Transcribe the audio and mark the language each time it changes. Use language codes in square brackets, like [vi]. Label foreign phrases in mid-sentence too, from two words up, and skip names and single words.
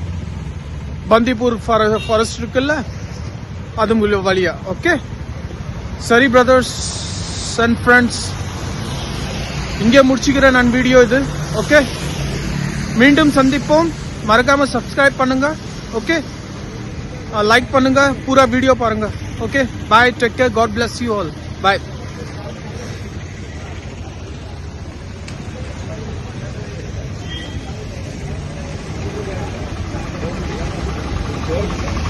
[ta] பந்திப்பூர் ஃபாரஸ்ட் இருக்குல்ல அது வழியா ஓகே சரி [en] brothers and [ta] ஃப்ரெண்ட்ஸ் இங்கே முடிச்சுக்கிறேன் நான் வீடியோ இது ஓகே மீண்டும் சந்திப்போம் மறக்காம சப்ஸ்கிரைப் பண்ணுங்க ஓகே லைக் பண்ணுங்க पूरा वीडियो பாருங்க ஓகே [en] bye take care God bless you all bye